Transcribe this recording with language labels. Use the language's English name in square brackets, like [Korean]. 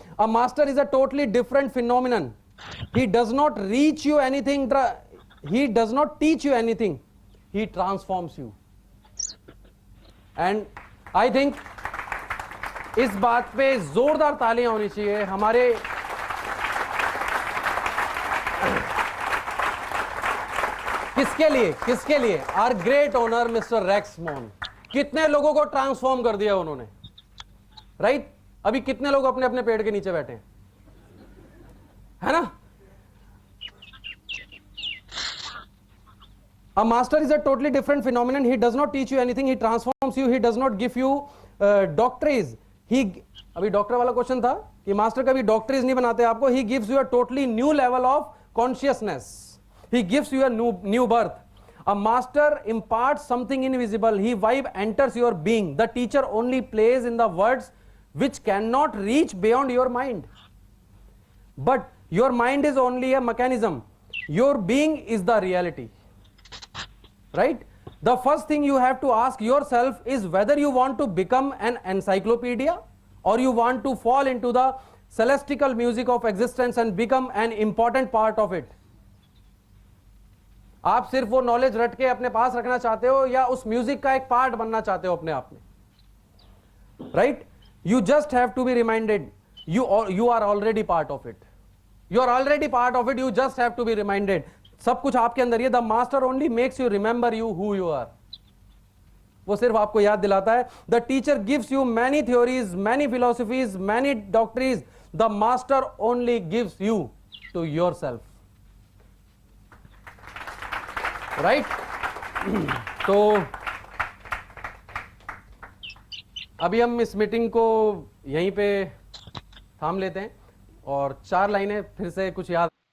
[English] A master is a totally different phenomenon. He does not reach you anything. He does not teach you anything. He transforms you. And I think [Hindi] इस बात पे जोरदार तालियां होनी चाहिए हमारे किसके लिए are great owner mister racks मोन। कितने लोगों को ट्रांसफॉर्म कर दिया उन्होंने, राइट? अभी कितने लोग अपने अपने पेड़ के नीचे बैठे हैं, है ना? [English] A master is a totally different phenomenon. He does not teach you anything. He transforms you. He does not give you doctrines. [Hindi] अभी डॉक्टर वाला क्वेश्चन था कि मास्टर कभी डॉक्टरीज नहीं बनाते आपको. [English] He gives you a totally new level of consciousness. He gives you a new birth. A master imparts something invisible. He vibe enters your being. The teacher only plays in the words which cannot reach beyond your mind. But your mind is only a mechanism. Your being is the reality. Right? The first thing you have to ask yourself is whether you want to become an encyclopedia or you want to fall into the celestial music of existence and become an important part of it. [Hindi] आप सिर्फ वो knowledge रट के अपने पास रखना चाहते हो या उस म्यूजिक का एक पार्ट बनना चाहते हो अपने आप में, right? [English] You just have to be reminded you are already part of it. You are already part of it. You just have to be reminded. [Hindi] सब कुछ आपके अंदर है. [English] The master only makes you remember you who you are. [Hindi] वो सिर्फ आपको याद दिलाता है. [English] The teacher gives you many theories, many philosophies, many doctrines. The master only gives you to yourself. Right? [Hindi] तो अभी हम इस मीटिंग को यहीं पे थाम लेते हैं और 4 लाइनें फिर से कुछ याद